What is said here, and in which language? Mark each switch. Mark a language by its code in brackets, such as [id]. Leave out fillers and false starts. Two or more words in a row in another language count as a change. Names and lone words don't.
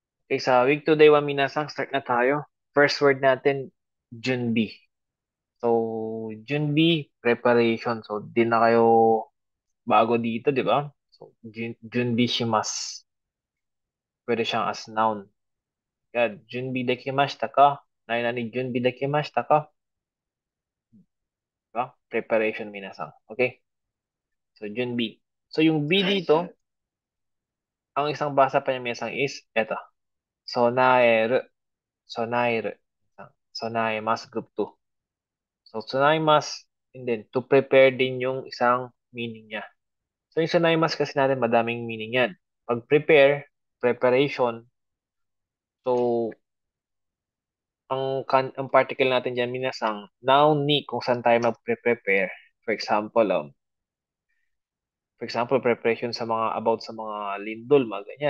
[tl] Okay, sa week today wa minasang, start na tayo. First word natin, Junbi. So, Junbi, preparation. So, di na kayo bago dito, di ba? So, [ja] 準備します. [tl] Pwede siyang as noun. Yan, [ja] 準備できましたか？何準備できましたか? [tl] Diba? Preparation minasang. Okay? So, Junbi. So, yung B dito, ang isang basa pa niya minasang is, eto. [ja] 備える。備える. [tl] Sonaemasu group 2. So, tsunaimas, and then, [en] to prepare [tl] din yung isang meaning niya. So, yung tsunaimas kasi natin, madaming meaning yan. Pag prepare, preparation, so, ang particle natin dyan, minasang, noun ni kung saan tayo magpre-prepare. [en] For example, [tl] preparation sa mga, about sa mga lindol, mga ganyan.